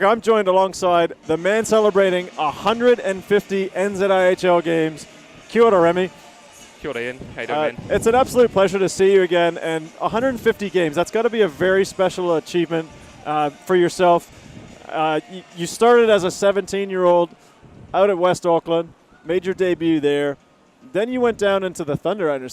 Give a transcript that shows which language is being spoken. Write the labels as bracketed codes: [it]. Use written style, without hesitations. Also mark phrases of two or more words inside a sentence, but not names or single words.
[en] I'm joined alongside the man celebrating 150 NZIHL games. [mi] Kia ora, Remy. Kia ora, Ian. [en] How you doing, man? It's an absolute pleasure to see you again. And 150 games, that's got to be a very special achievement for yourself. You started as a 17-year-old out at West Auckland, made your debut there, then you went down into the Thunder, I understand.